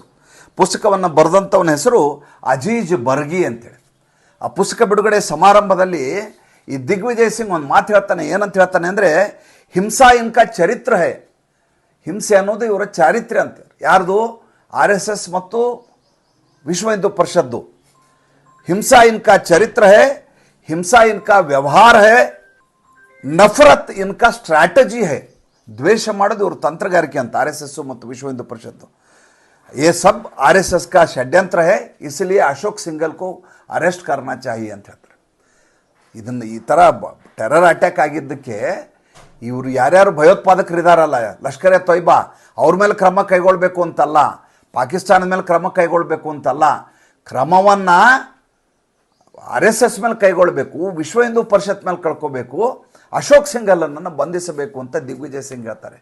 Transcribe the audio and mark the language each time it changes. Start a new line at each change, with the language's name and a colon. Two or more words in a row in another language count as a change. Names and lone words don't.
Kannada: ಪುಸ್ತಕವನ್ನು ಬರೆದಂಥವನ ಹೆಸರು ಅಜೀಜ್ ಬರ್ಗಿ ಅಂತೇಳಿ. ಆ ಪುಸ್ತಕ ಬಿಡುಗಡೆ ಸಮಾರಂಭದಲ್ಲಿ ಈ ದಿಗ್ವಿಜಯ್ ಸಿಂಗ್ ಒಂದು ಮಾತು ಹೇಳ್ತಾನೆ. ಏನಂತ ಹೇಳ್ತಾನೆ ಅಂದರೆ,
Hindi: हिंसा इनका चरित्र है,
Kannada: ಹಿಂಸೆ ಅನ್ನೋದು ಇವರ ಚಾರಿತ್ರ್ಯ ಅಂತಾರೆ. ಯಾರ್ದು? RSS ಮತ್ತು ವಿಶ್ವ ಹಿಂದೂ ಪರಿಷತ್ತು.
Hindi: हिंसा इनका चरित्र है, हिंसा इनका व्यवहार है, नफरत इनका स्ट्रैटेजी है.
Kannada: द्वेष ಮಾಡೋದು ಇವರು ತಂತ್ರಗಾರಿಕೆ ಅಂತ RSS ಮತ್ತು ವಿಶ್ವ ಹಿಂದೂ ಪರಿಷತ್ತು.
Hindi: ये सब RSS का षड्यंत्र है, इसलिए अशोक सिंघल को अरेस्ट करना चाहिए
Kannada: ಅಂತ ಹೇಳ್ತಾರೆ. ಇದನ್ನು ಈ ಥರ
English: terror attack
Kannada: ಆಗಿದ್ದಕ್ಕೆ ಇವರು ಯಾರ್ಯಾರು ಭಯೋತ್ಪಾದಕರಿದ್ದಾರಲ್ಲ, ಲಷ್ಕರ್ ಎ ತೊಯ್ಬಾ ಅವ್ರ ಮೇಲೆ ಕ್ರಮ ಕೈಗೊಳ್ಳಬೇಕು ಅಂತಲ್ಲ, ಪಾಕಿಸ್ತಾನದ ಮೇಲೆ ಕ್ರಮ ಕೈಗೊಳ್ಳಬೇಕು ಅಂತಲ್ಲ, ಕ್ರಮವನ್ನು RSS ಮೇಲೆ ಕೈಗೊಳ್ಳಬೇಕು, ವಿಶ್ವ ಹಿಂದೂ ಪರಿಷತ್ ಮೇಲೆ ಕಳ್ಕೋಬೇಕು, ಅಶೋಕ್ ಸಿಂಘಲನ್ನು ಬಂಧಿಸಬೇಕು ಅಂತ ದಿಗ್ವಿಜಯ್ ಸಿಂಗ್ ಹೇಳ್ತಾರೆ.